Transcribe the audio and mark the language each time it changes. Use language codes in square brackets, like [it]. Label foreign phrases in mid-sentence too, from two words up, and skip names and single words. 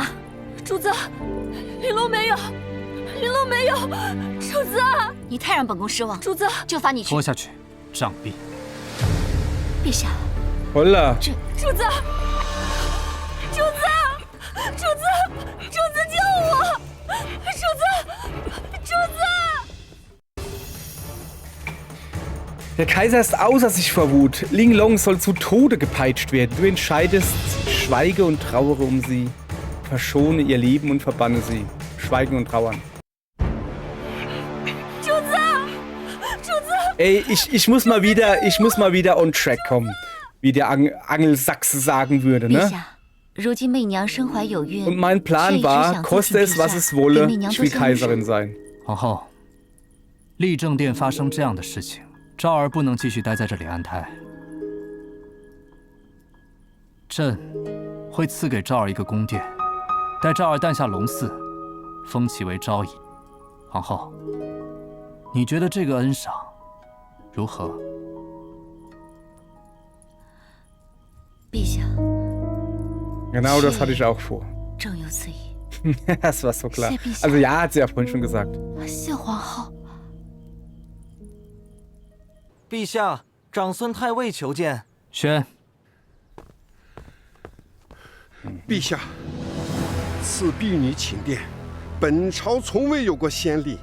[zh] 主子，玲珑没有，玲珑没有，主子，你太让本宫失望。主子，就罚你去。拖下去，杖毙。陛下，好了。主子，主子，主子，主子救我！主子，主子！ [de] Der Kaiser ist außer sich vor Wut. Ling Long soll zu Tode gepeitscht werden. Du entscheidest, schweige und trauere um sie. Verschone ihr Leben und verbanne sie. Schweigen und trauern. Ey, ich muss mal wieder [en] on track [de] kommen. Wie der Angelsachse sagen würde, ne? Und mein Plan war, koste es, was es wolle, ich will Kaiserin sein. [zh] 皇后，立正殿发生这样的事情。赵儿不能继续待在这里安胎，朕会赐给赵儿一个宫殿，待赵儿诞下龙嗣，封其为昭仪。皇后，你觉得这个恩赏如何？陛下 [de] Genau das hatte ich auch vor. [zh] 正有此意。 [de] Das war so klar. Also ja, hat sie ja vorhin schon gesagt. [zh] 谢皇后。陛下，长孙太尉求见。宣。陛下，此婢女寝殿，本朝从未有过先例。